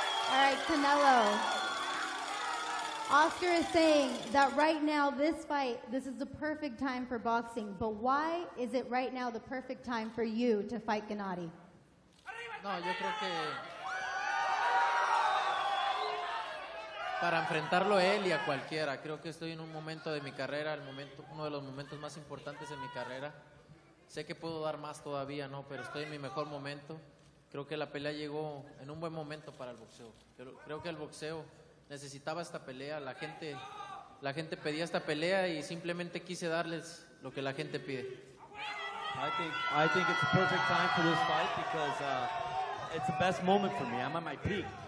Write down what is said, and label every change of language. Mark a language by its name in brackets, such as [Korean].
[English] All right, Canelo. Oscar is saying that right now, this fight, this is the perfect time for boxing. But why is it right now the perfect time for you to fight Gennady? [Spanish] No, yo creo que para enfrentarlo a él y a cualquiera. Creo que estoy en un momento de mi carrera, uno de los momentos más importantes en mi carrera. Sé que puedo dar más todavía, ¿no? Pero estoy en mi mejor momento. Creo que la pelea llegó en un buen momento para el boxeo. Creo que el boxeo necesitaba esta pelea. La gente pedía esta pelea y simplemente quise darles lo que la gente pide. [English] I think it's a perfect time for this fight because it's the best moment for me. I'm at my peak.